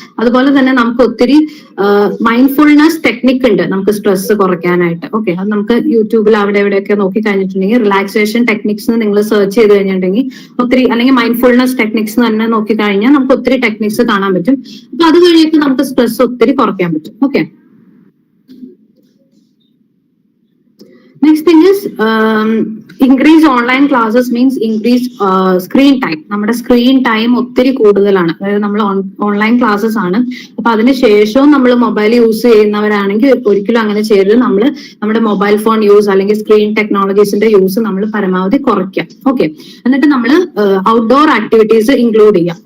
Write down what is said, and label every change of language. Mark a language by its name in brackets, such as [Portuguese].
[Malayalam] അതുപോലെ തന്നെ നമുക്ക് ഒത്തിരി മൈൻഡ്ഫുൾനെസ് ടെക്നിക് ഉണ്ട് നമുക്ക് സ്ട്രെസ് കുറയ്ക്കാനായിട്ട്. ഓക്കെ, അത് നമുക്ക് യൂട്യൂബിൽ അവിടെ എവിടെയൊക്കെ നോക്കി കഴിഞ്ഞിട്ടുണ്ടെങ്കിൽ റിലാക്സേഷൻ ടെക്നിക്സ് നിങ്ങൾ സെർച്ച് ചെയ്ത് കഴിഞ്ഞിട്ടുണ്ടെങ്കിൽ ഒത്തിരി, അല്ലെങ്കിൽ മൈൻഡ്ഫുൾനെസ് ടെക്നിക്സ് തന്നെ നോക്കി കഴിഞ്ഞാൽ നമുക്ക് ഒത്തിരി ടെക്നിക്സ് കാണാൻ പറ്റും. അപ്പൊ അത് കഴിഞ്ഞിട്ട് നമുക്ക് സ്ട്രെസ് ഒത്തിരി കുറയ്ക്കാൻ പറ്റും. [English] Okay, next thing is increase online classes means increase screen time. [Malayalam] നമ്മുടെ സ്ക്രീൻ ടൈം ഒത്തിരി കൂടുതലാണ്, അതായത് നമ്മൾ ഓൺലൈൻ ക്ലാസ്സസ് ആണ്. അപ്പൊ അതിനുശേഷവും നമ്മൾ മൊബൈൽ യൂസ് ചെയ്യുന്നവരാണെങ്കിൽ ഒരിക്കലും അങ്ങനെ ചെയ്യരുത്. നമ്മൾ നമ്മുടെ മൊബൈൽ ഫോൺ യൂസ് അല്ലെങ്കിൽ സ്ക്രീൻ ടെക്നോളജീസിന്റെ യൂസ് നമ്മൾ പരമാവധി കുറയ്ക്കാം. ഓക്കെ, എന്നിട്ട് നമ്മൾ ഔട്ട്ഡോർ ആക്ടിവിറ്റീസ് ഇൻക്ലൂഡ് ചെയ്യാം.